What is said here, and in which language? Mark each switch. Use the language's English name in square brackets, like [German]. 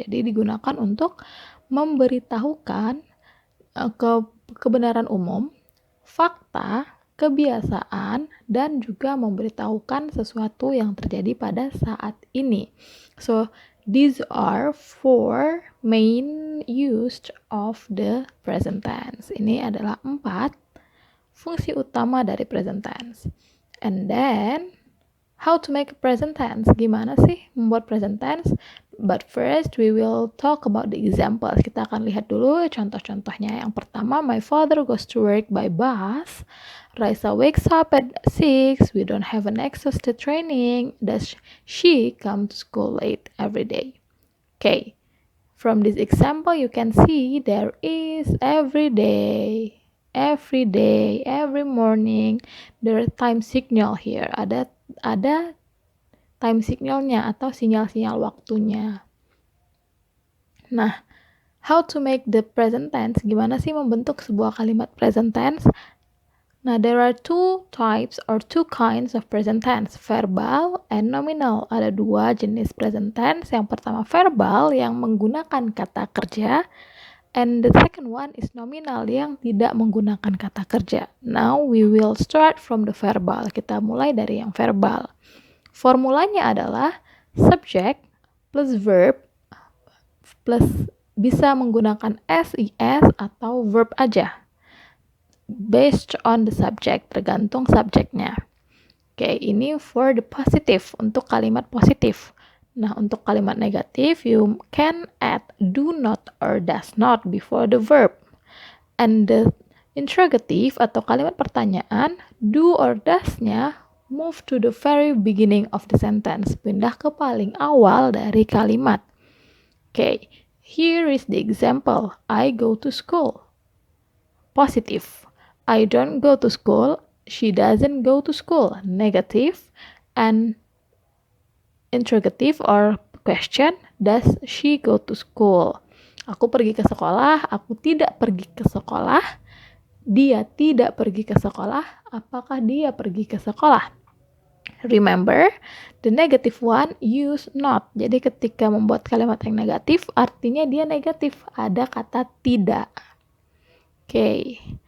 [Indonesian] Jadi digunakan untuk memberitahukan kebenaran umum, fakta, kebiasaan, dan juga memberitahukan sesuatu yang terjadi pada saat ini. [English] So, these are four main use of the present tense. [Indonesian] Ini adalah 4 fungsi utama dari present tense. [English] And then, how to make a present tense? [Indonesian] Gimana sih membuat present tense? [English] But first, we will talk about the examples. [Indonesian] Kita akan lihat dulu contoh-contohnya. Yang pertama, [English] my father goes to work by bus. Raisa wakes up at 6. We don't have an access to training. Does she come to school late every day? Okay. From this example, you can see there is every day, every morning, there are time signal here. [Indonesian] Ada [English] time signalnya [Indonesian] atau sinyal-sinyal waktunya. [English] Nah, how to make the present tense? [Indonesian] Gimana sih membentuk sebuah kalimat present tense? [English] Nah, there are two kinds of present tense, verbal and nominal. [Indonesian] Ada 2 jenis present tense. Yang pertama verbal yang menggunakan kata kerja, [English] and the second one is nominal [Indonesian] yang tidak menggunakan kata kerja. [English] Now we will start from the verbal. [Indonesian] Kita mulai dari yang verbal. Formulanya adalah subject plus verb plus bisa menggunakan SIS atau verb aja. [English] Based on the subject, [Indonesian] tergantung subjeknya. Oke, ini [English] for the positive, [Indonesian] untuk kalimat positif. Nah, untuk kalimat negatif, [English] you can add do not or does not before the verb. And the interrogative [Indonesian] atau kalimat pertanyaan, [English] do or does-nya move to the very beginning of the sentence. [Indonesian] Pindah ke paling awal dari kalimat. [English] Okay, here is the example. I go to school. Positive. I don't go to school. She doesn't go to school. Negative. And interrogative or question, does she go to school? [Indonesian] Aku pergi ke sekolah. Aku tidak pergi ke sekolah. Dia tidak pergi ke sekolah. Apakah dia pergi ke sekolah? [English] Remember, the negative one use not. [Indonesian] Jadi ketika membuat kalimat yang negatif, artinya dia negatif. Ada kata tidak. Okay.